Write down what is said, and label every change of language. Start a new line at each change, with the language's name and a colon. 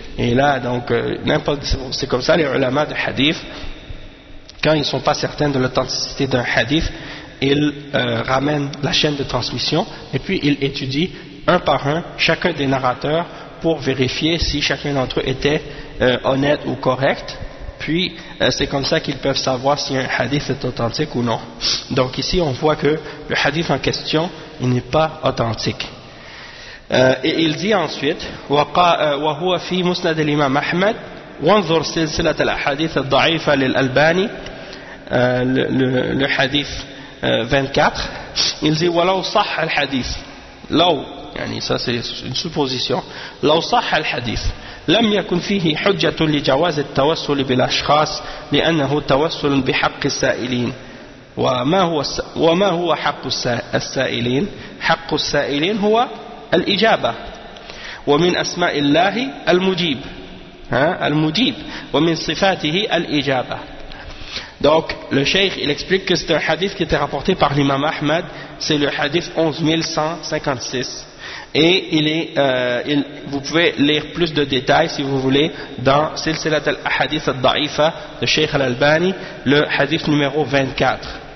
French: Et là, donc, c'est comme ça les ulama de hadith, quand ils ne sont pas certains de l'authenticité d'un hadith, ils ramènent la chaîne de transmission et puis ils étudient un par un, chacun des narrateurs, pour vérifier si chacun d'entre eux était honnête ou correct. Puis, c'est comme ça qu'ils peuvent savoir si un hadith est authentique ou non. Donc ici, on voit que le hadith en question, il n'est pas authentique. Et il dit ensuite,
Arabic: « وَهُوَ فِي مُسْنَدِ الْإِمَامِ أَحْمَدِ وَانْظُرْ سِلْسِلَةَ الْحَدِيثَ الضَّعِيفَ لِلْأَلْبَانِ »
French: Le hadith 24, il dit,
Arabic: « وَلَوْ صَحَ الْحَدِيثِ » لو يعني
French: ça c'est une supposition
Arabic: لو صح الحديث لم يكن فيه حجة لجواز التوسل بالأشخاص لأنه توسل بحق السائلين وما هو حق السائلين حق السائلين هو الإجابة ومن أسماء الله المجيب ها المجيب ومن صفاته الإجابة.
French: Donc, le cheikh, il explique que c'est un hadith qui était rapporté par l'imam Ahmad, c'est le hadith 11156. Et vous pouvez lire plus de détails, si vous voulez, dans Silsilat al-Hadith al-Da'ifa de Cheikh al-Albani, le hadith numéro 24.